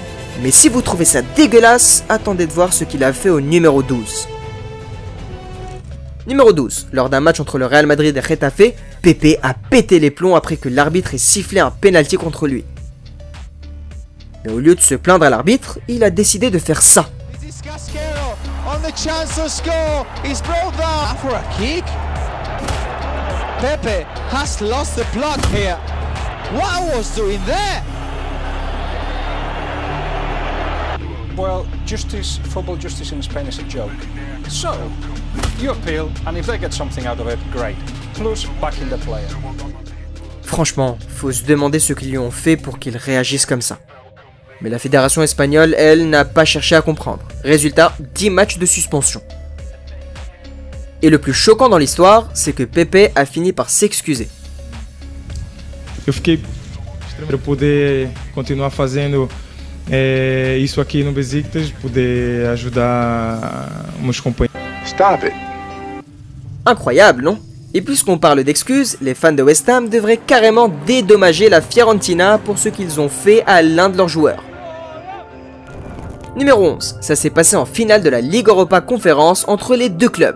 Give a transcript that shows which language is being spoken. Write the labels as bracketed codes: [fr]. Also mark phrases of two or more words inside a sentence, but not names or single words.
[fr] Mais si vous trouvez ça dégueulasse, attendez de voir ce qu'il a fait au numéro 12. Numéro 12, lors d'un match entre le Real Madrid et Getafe, Pepe a pété les plombs après que l'arbitre ait sifflé un penalty contre lui. Mais au lieu de se plaindre à l'arbitre, il a décidé de faire ça. [en] On the chance to score, he's brought that for a kick. Pepe has lost the plot here. What I was doing there? Well, justice, football justice in Spain is a joke. So, you appeal, and if they get something out of it, great. Plus, backing the player. [fr] Franchement, faut se demander ce qu'ils lui ont fait pour qu'il réagisse comme ça. Mais la fédération espagnole, elle, n'a pas cherché à comprendre. Résultat, 10 matchs de suspension. Et le plus choquant dans l'histoire, c'est que Pepe a fini par s'excuser. [pt] Eu fiquei para poder continuar fazendo isso aqui no Besiktas, poder ajudar meus companheiros. [en] Stop it. [fr] Incroyable, non? Et puisqu'on parle d'excuses, les fans de West Ham devraient carrément dédommager la Fiorentina pour ce qu'ils ont fait à l'un de leurs joueurs. Numéro 11, ça s'est passé en finale de la Ligue Europa Conférence entre les deux clubs.